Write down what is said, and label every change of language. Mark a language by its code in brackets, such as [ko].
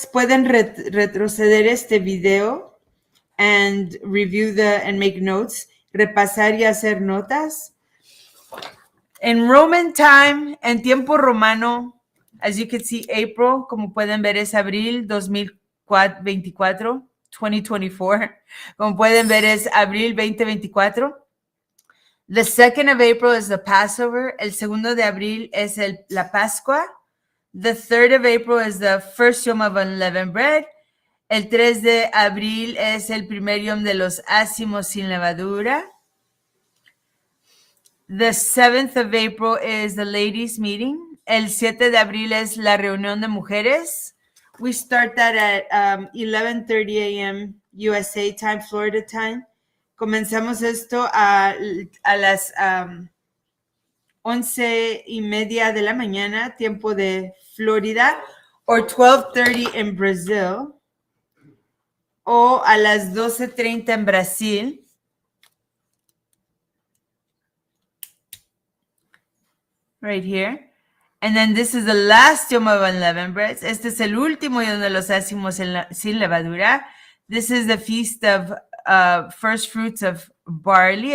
[es] Pueden retroceder este video [en] and review and make notes, [es] repasar y hacer notas. [en] In Roman time, [es] en tiempo romano, [en] as you can see, April, [es] como pueden ver, es abril 2024, 2024. Como pueden ver, es abril 2024. [en] The 2nd of April is the Passover. [es] El 2 de abril es la Pascua. [en] The 3rd of April is the first Yom of Unleavened Bread. [es] El 3 de abril es el primer Yom de los ácimos sin levadura. [en] The 7th of April is the ladies meeting. [es] El 7 de abril es la reunión de mujeres. [en] We start that at 11:30 a.m. USA time, Florida time. [es] Comenzamos esto a las 11:30 de la mañana, tiempo de Florida, or 12:30 en Brazil, o a las 12:30 en Brasil. [en] Right here. And then this is the last Yom of Unleavened Breads. [es] Este es el último Yom de los ácimos sin levadura. [en] This is the feast of first fruits of barley.